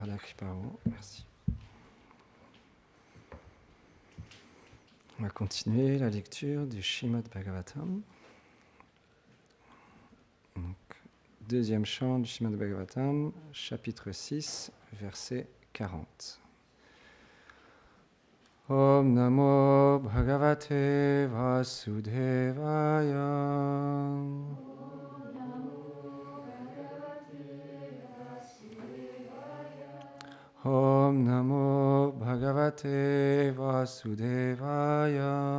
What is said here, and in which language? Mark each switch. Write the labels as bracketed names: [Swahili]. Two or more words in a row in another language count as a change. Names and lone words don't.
[French] La Kriparo, merci. On va continuer la lecture du Srimad Bhagavatam. Donc, deuxième chant du Srimad Bhagavatam, chapitre 6, verset 40. [Sanskrit] ॐ नमो भगवते वासुदेवाय. ॐ नमो भगवते वासुदेवाय.